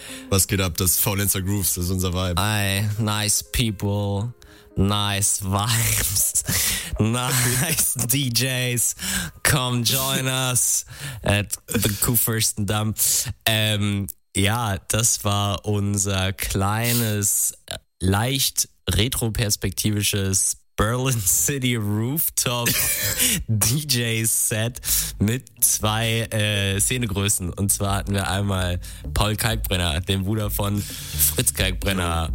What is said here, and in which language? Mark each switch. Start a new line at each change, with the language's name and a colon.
German: Was geht ab? Das Faulenzer Grooves ist unser Vibe.
English: Ey, nice people, nice vibes, nice DJs, come join us at the Kurfürstendamm.
German: Ja, das war unser kleines, leicht retroperspektivisches Berlin City Rooftop DJ Set mit zwei Szenegrößen. Und zwar hatten wir einmal Paul Kalkbrenner, den Bruder von Fritz Kalkbrenner.